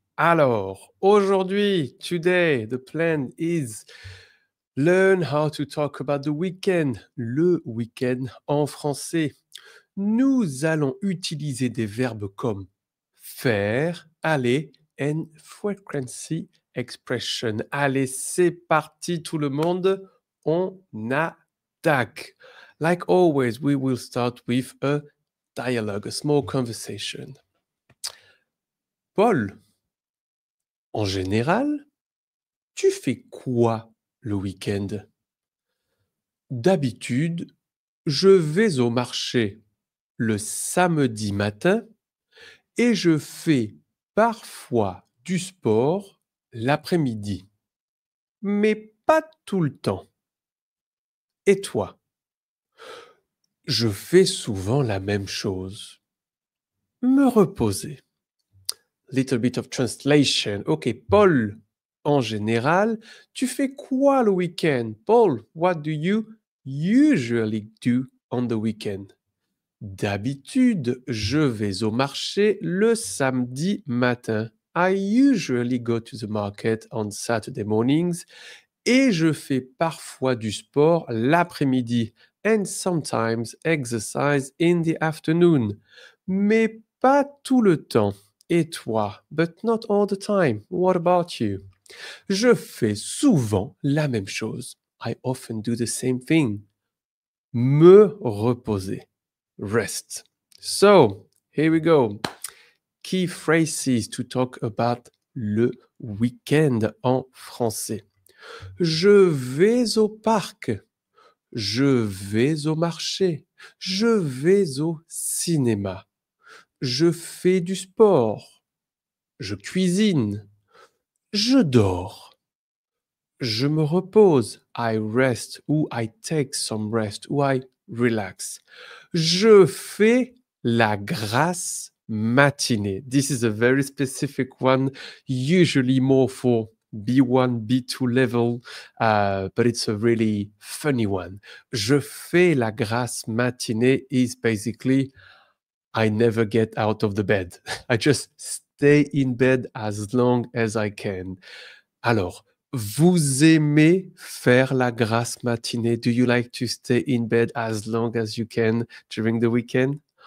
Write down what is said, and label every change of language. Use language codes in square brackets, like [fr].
[fr] Alors, aujourd'hui, [en] today, the plan is learn how to talk about the weekend, [fr] le week-end en français. Nous allons utiliser des verbes comme faire, aller, [en] and frequency expression. [fr] Allez, c'est parti tout le monde, on attaque. [en] Like always, we will start with a dialogue, a small conversation. [fr] Paul, en général, tu fais quoi le week-end? D'habitude, je vais au marché le samedi matin et je fais parfois du sport l'après-midi, mais pas tout le temps. Et toi? Je fais souvent la même chose. Me reposer. [en] Little bit of translation. [fr] Ok, Paul, en général, tu fais quoi le week-end? [en] Paul, what do you usually do on the weekend? [fr] D'habitude, je vais au marché le samedi matin. [en] I usually go to the market on Saturday mornings [fr] et je fais parfois du sport l'après-midi [en] and sometimes exercise in the afternoon. [fr] Mais pas tout le temps. Et toi? [en] But not all the time. What about you? [fr] Je fais souvent la même chose. [en] I often do the same thing. [fr] Me reposer. [en] Rest. So, here we go. Key phrases to talk about [fr] le week-end en français. Je vais au parc. Je vais au marché. Je vais au cinéma. Je fais du sport. Je cuisine. Je dors. Je me repose. [en] I rest ou I take some rest ou I relax. [fr] Je fais la grasse matinée. [en] This is a very specific one, usually more for B1, B2 level, but it's a really funny one. [fr] Je fais la grasse matinée [en] is basically I never get out of the bed. I just stay in bed as long as I can. [fr] Alors, vous aimez faire la grasse matinée? [en] Do you like to stay in bed as long as you can during the weekend?